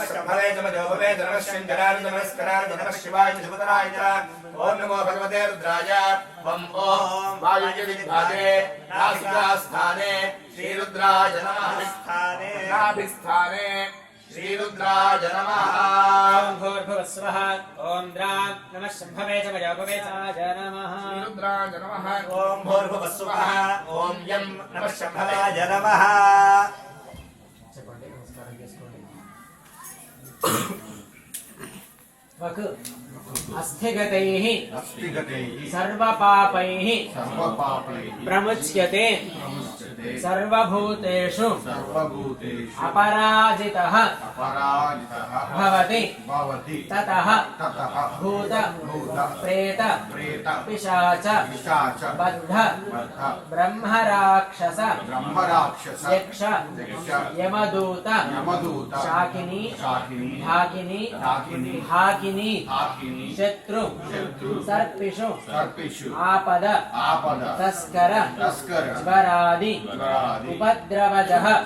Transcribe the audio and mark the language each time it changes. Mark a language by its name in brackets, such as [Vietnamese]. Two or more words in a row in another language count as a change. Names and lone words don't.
[Sanskrit] शम्भवे नमः शङ्कराय नमस्काराय नमः शिवाय शिवतराय च ॐ नमो भगवते रुद्राय ॐ वायुविभागे नासिकास्थाने श्रीरुद्राय नमः नाभिस्थाने श्रीरुद्राय नमः ओम भूर्भुवस्सुवः ओम द्रां नमः शम्भवे च नमः श्रीरुद्राय नमः ओम भूर्भुवस्सुवः ओम यं नमः शम्भवे नमः [Telugu] చెప్పండి నమస్కారం చేసుకోండి [Sanskrit] వక్ అస్థిగతైః సర్వపాపైః ప్రముచ్యతే सर्वभूतेषु अपराजितः भवति ततः भूत प्रेत पिशाच बद्ध ब्रह्मराक्षस यक्ष यमदूत शाकिनी ढाकिनी हाकिनी शत्रु सर्पिषु आपद तस्कर ज्वरादि उपद्रवजः